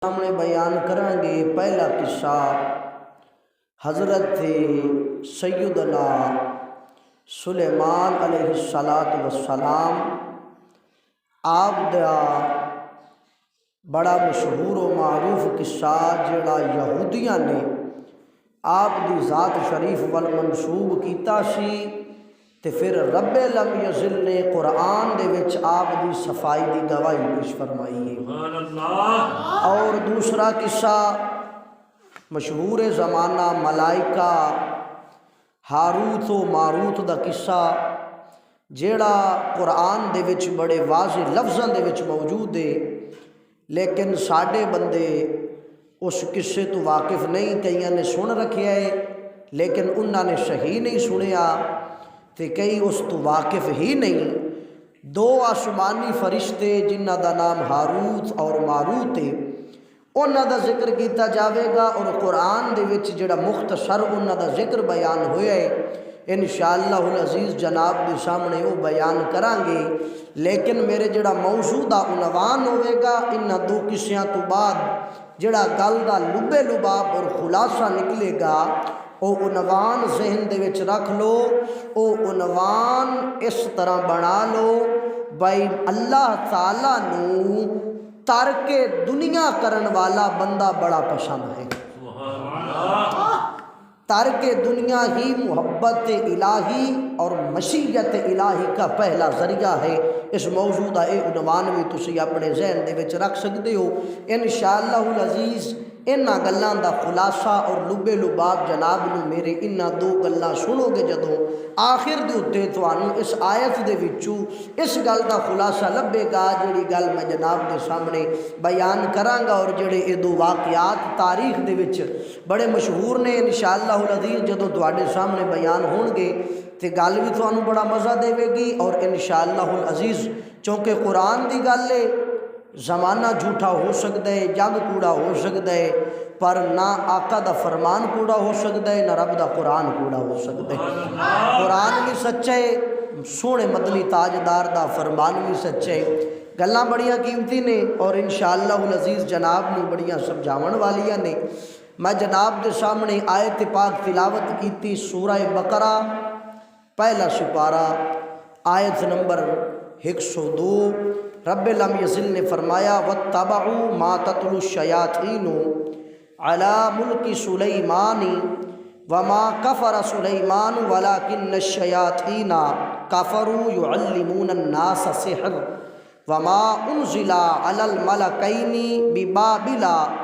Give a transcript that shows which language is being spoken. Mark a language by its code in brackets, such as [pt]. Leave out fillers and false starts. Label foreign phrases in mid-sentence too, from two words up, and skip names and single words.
[pa] سامنے بیان کریں گے پہلا قصہ حضرت سیدنا سلیمان علیہ السلام آپ دا بڑا مشہور و معروف قصہ جڑا یہودیاں نے آپ دی ذات شریف وال منسوب کیتا سی تے پھر رب لم یزل نے قرآن دے وچ آپ دی صفائی دی گواہی پیش فرمائی ہے۔ [ar] سبحان اللہ۔ [pa] اور دوسرا قصہ مشہور زمانہ ملائکہ ہاروت و ماروت دا قصہ جیڑا قرآن دے وچ بڑے واضح لفظاں دے وچ موجود ہے، لیکن ساڈے بندے اس قصے تو واقف نہیں، کئیاں نے سن رکھیا ہے لیکن انہاں نے صحیح نہیں سنیا تے کئی اس تو واقف ہی نہیں۔ دو آسمانی فرشتے جنہ دا نام ہاروت اور ماروت ہے، انہاں دا ذکر کیتا جاوے گا اور قرآن دے وچ جڑا مختصر انہاں دا ذکر بیان ہویا ہے [ar] انشاءاللہ العزیز [pa] جناب دے سامنے وہ بیان کران گے، لیکن میرے جڑا موضوع دا عنوان ہوئے گا انہاں دو قصیاں تو بعد جڑا گل دا لبے لباب اور خلاصہ نکلے گا او عنوان ذہن دے وچ رکھ لو، او عنوان اس طرح بنا لو بھائی اللہ تعالیٰ نو ترک دنیا کرن والا بندہ بڑا پسند ہے۔ [ur] ترک دنیا ہی محبت الہی اور مشیت الہی کا پہلا ذریعہ ہے۔ [pa] اس موضوع دا اے عنوان بھی تسی اپنے ذہن دے وچ رکھ سکتے ہو۔ [ar] انشاءاللہ العزیز [pa] انہاں گلاں دا خلاصہ اور لبے لباب جناب نو میرے انہاں دو گلاں سنو گے جدوں آخر دے اوتے تانوں اس آیت دے وچوں اس گل دا خلاصہ لبے گا جڑی گل میں جناب دے سامنے بیان کراں گا، اور جڑے اے دو واقعات تاریخ دے وچ بڑے مشہور نے [ar] انشاءاللہ العزیز [pa] جدوں تواڈے سامنے بیان ہون گے تے گل بھی تانوں بڑا مزہ دے گی، اور [ar] انشاءاللہ العزیز [pa] چونکہ قرآن دی گل ہے زمانہ جھوٹا ہو سکتا ہے، جگ کوڑا ہو سکتا ہے، پر نہ آقا دا فرمان کوڑا ہو سکتا ہے نہ رب دا قرآن کوڑا ہو سکتا ہے۔ قرآن بھی سچا ہے، سونے مدنی تاجدار دا فرمان بھی سچا ہے، گلاں بڑیاں قیمتی نے اور انشاءاللہ العزیز جناب نے بڑیاں سمجھاون والیاں نے۔ میں جناب دے سامنے آیت پاک تلاوت کیتی سورہ بقرہ پہلا سپارہ آیت نمبر 102۔ رب لم یزل نے فرمایا [ar] وَاتَّبَعُوا مَا تَتْلُو الشَّيَاطِینُ عَلَى مُلْكِ سُلَيْمَانِ وَمَا كَفَرَ سُلَيْمَانُ وَلَكِنَّ الشَّيَاطِينَ كَفَرُوا يُعَلِّمُونَ النَّاسَ السِّحْرَ وَمَا أُنزِلَ عَلَى الْمَلَكَيْنِ بِبَابِلَ